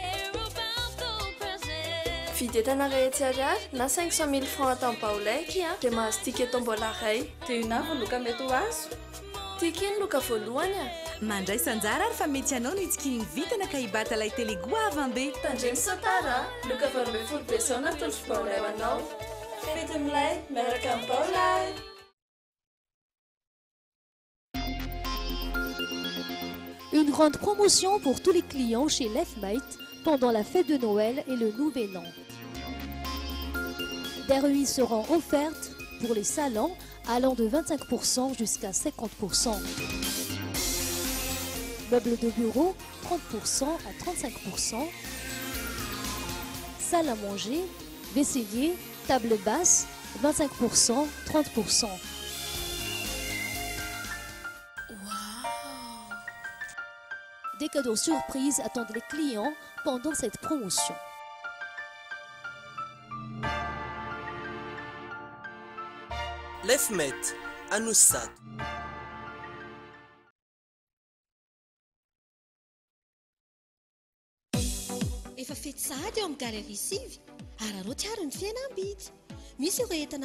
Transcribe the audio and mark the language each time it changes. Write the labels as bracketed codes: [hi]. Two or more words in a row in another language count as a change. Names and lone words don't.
[mg] Vidy entana rehetra ariary na 500 000 francs atao baolaiky dia mahazo [fr] ticket tombola [mg] ray. Dia na loka mety ho azo. Ticket loka voalohany a. Mandray sanjara ary fa mety anao no itsikiny vitana ka hibata lay télé goavambe. Tandremy sotara. Loka varombe folo besona tolotro baolay ho anao. Fety milay miaraka amin'ny baolay. [fr] Une grande promotion pour tous les clients chez Leftmate pendant la fête de Noël et le Nouvel An. Des remises seront offertes pour les salons allant de 25% jusqu'à 50%. Meubles de bureau, 30% à 35%. Salle à manger, vaisselier, table basse, 25%, 30%. Des cadeaux surprises attendent les clients pendant cette promotion. Leftmate, Anoussad. [mg] Efa fety sahady eo amin'ny galerie sivy ary arao tiaro ny fihenam-bidy misy ireo entana